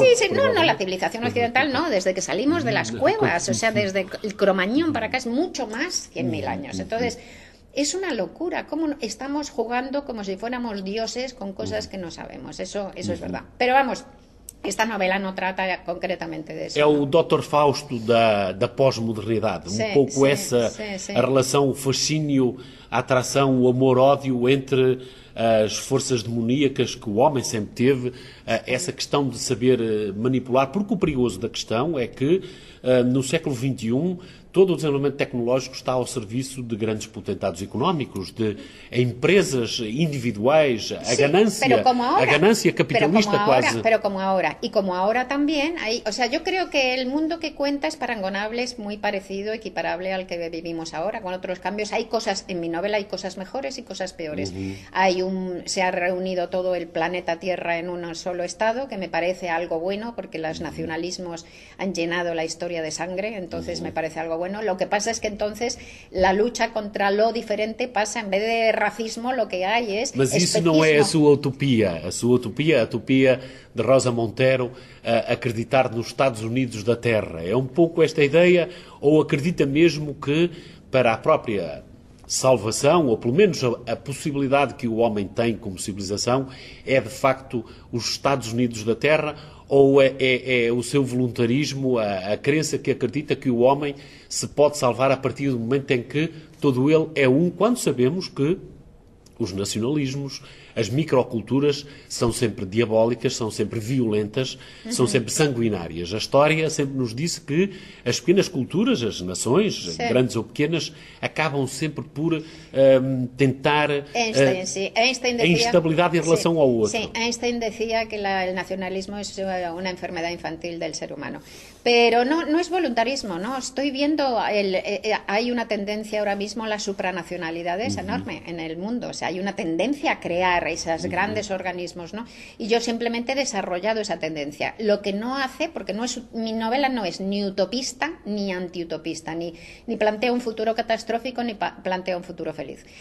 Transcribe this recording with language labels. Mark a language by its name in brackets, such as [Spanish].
[Spanish] Sí, sí, sí. No, no, la civilización occidental no, desde que salimos de las cuevas, o sea, desde el Cromañón para acá es mucho más 100.000 años. Entonces... Es una locura, cómo estamos jugando como si fuéramos dioses con cosas que no sabemos, eso es verdad. Pero vamos, esta novela no trata concretamente de eso. [Portuguese] É o Dr. Fausto da pós-modernidade, um pouco essa a relação, o fascínio, a atração, o amor-ódio entre as forças demoníacas que o homem sempre teve, essa questão de saber manipular, porque o perigoso da questão é que no século XXI todo o desenvolvimento tecnológico está ao serviço de grandes potentados económicos, de empresas individuais, a sim, ganância, [Spanish] como ahora, [Portuguese] a ganância capitalista [Spanish] pero como ahora, [Portuguese] quase. [Spanish] Pero como ahora. Y como ahora también hay, o sea, yo creo que el mundo que cuenta es parangonable, es muy parecido, equiparable al que vivimos ahora, con otros cambios. Hay cosas, en mi novela hay cosas mejores y cosas peores. Se ha reunido todo el planeta Tierra en un solo estado, que me parece algo bueno, porque los nacionalismos han llenado la historia de sangre, entonces me parece algo bueno. Lo que pasa es que entonces la lucha contra lo diferente pasa, en vez de racismo, lo que hay es [Portuguese] Mas isso não é a sua utopia, a utopia de Rosa Montero, a acreditar nos Estados Unidos da Terra. É um pouco esta ideia, ou acredita mesmo que para a própria salvação, ou pelo menos a possibilidade que o homem tem como civilização, é de facto os Estados Unidos da Terra, ou é o seu voluntarismo, a crença que acredita que o homem se pode salvar a partir do momento em que todo ele é um, quando sabemos que os nacionalismos, as microculturas são sempre diabólicas, são sempre violentas, são sempre sanguinárias. A história sempre nos disse que as pequenas culturas, as nações, grandes ou pequenas, acabam sempre por tentar Einstein a instabilidade em relação ao outro. Sim, Einstein dizia que o nacionalismo é uma enfermidade infantil do ser humano. [Spanish] Pero no es voluntarismo, ¿no? Estoy viendo, hay una tendencia ahora mismo, la supranacionalidad es enorme en el mundo. O sea, hay una tendencia a crear esos grandes organismos, ¿no? Y yo simplemente he desarrollado esa tendencia. Lo que no hace, porque no es mi novela no es ni utopista ni antiutopista, ni plantea un futuro catastrófico ni plantea un futuro feliz.